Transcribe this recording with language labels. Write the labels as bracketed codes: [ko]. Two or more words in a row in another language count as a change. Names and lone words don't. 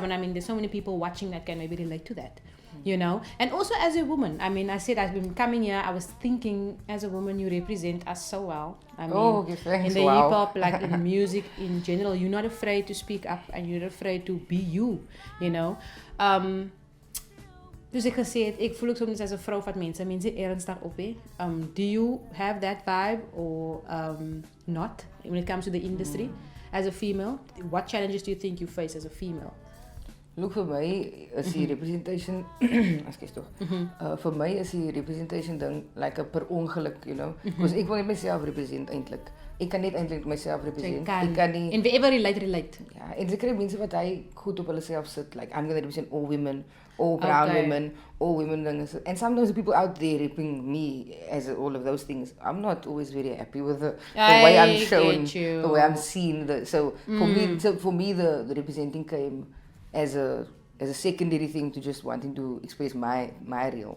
[en] I mean, there's so many people watching that can maybe relate to that. And also as a woman, I mean, I said I've been coming here, I was thinking as a woman you represent us so well. I mean, thanks. in the hip hop, like in music in general, you're not afraid to speak up and you're not afraid to be you, [af] Dus ek gesê het, ek voel ook soms as 'n vrou wat mense ernstig op hê. [en] Do you have that vibe or not when it comes to the industry as a female? What challenges do you think you face as a female? Look, [af] vir my is die representation, vir my is die representation ding [en] like a [af] per ongeluk, because ek wil net myself represent eintlik. Ek kan net eintlik myself represent. Ek kan nie. [en] And wherever relate. [af] Ja, en sekere mense wat hy goed op hulle self sit, [en] like I'm going to represent all women, all brown women, all women. And sometimes the people out there ripping me as all of those things, I'm not always very happy with the way I'm shown, the way I'm seen. For me, the representing came as a secondary thing to just wanting to express my real.